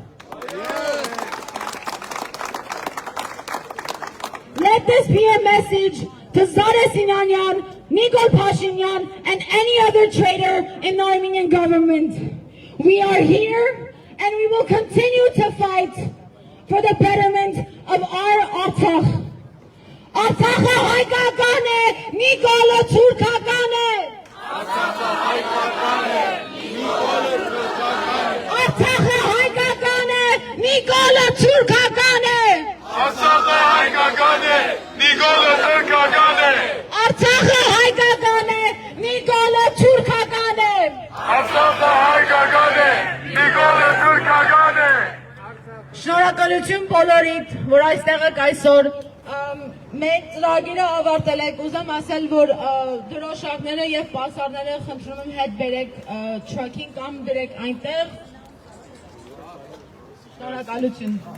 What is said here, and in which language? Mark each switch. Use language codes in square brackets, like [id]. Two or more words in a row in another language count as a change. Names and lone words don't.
[en] Let this be a message to Zara Sinanian, Nikol Pashinyan, and any other traitor in the Armenian government. We are here and we will continue to fight for the betterment of our Artsakh. [hy] Արցախը հայկական է, Նիկոլը թուրքական է. Արցախը հայկական է, Նիկոլը թուրքական է. Արցախը հայկական է, Նիկոլը թուրքական է. Արցախը հայկական է, Նիկոլը թուրքական է. Արցախը հայկական է, Նիկոլը թուրքական է. Շնորհակալություն բոլորիդ, որ այստեղ եք այսօր։ Մենք ծրագիրը ավարտել ենք, ուզեմ ասել, որ դրոշակները եւ պասարները խնդրում եմ հետ բերեք թրաքին կամ դրեք այնտեղ։ Շնորհակալություն։